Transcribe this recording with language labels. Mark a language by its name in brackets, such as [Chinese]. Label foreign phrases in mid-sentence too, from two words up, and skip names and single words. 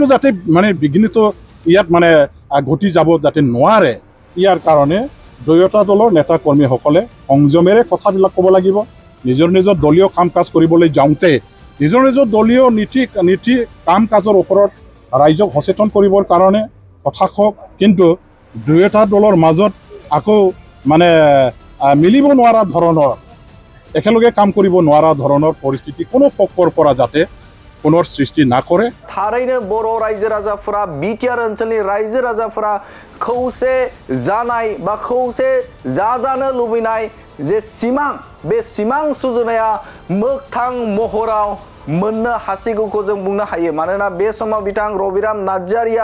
[Assamese] যাতে মানে বিঘ্নিত ইয়াত মানে ঘটি যাব যাতে নোৱাৰে ইয়াৰ কাৰণে দুয়োটা দলৰ নেতা কৰ্মীসকলে সংযমেৰে কথাবিলাক ক'ব লাগিব নিজৰ নিজৰ দলীয় কাম কাজ কৰিবলৈ যাওঁতে নিজৰ নিজৰ দলীয় নীতি কাম কাজৰ ওপৰত ৰাইজক সচেতন কৰিবৰ কাৰণে কথা কওক কিন্তু দুয়োটা দলৰ মাজত আকৌ মানে মিলিব নোৱাৰা ধৰণৰ একেলগে কাম কৰিব নোৱাৰা ধৰণৰ পৰিস্থিতি কোনো পক্ষৰ পৰা যাতে পুনৰ সৃষ্টি নকৰে [Bodo] थारैनो बर' रायजो राजाफोरा बिटिआर ओनसोलनि रायजो राजाफोरा खौसे जानाय बा खौसे जाजानो लुबैनाय जे सिमां बे सिमां सुजुनाया मोगथां महराव मोननो हासिगौखौ जों बुंनो हायो मानोना बे समाव बिथां रबिराम नार्जारिया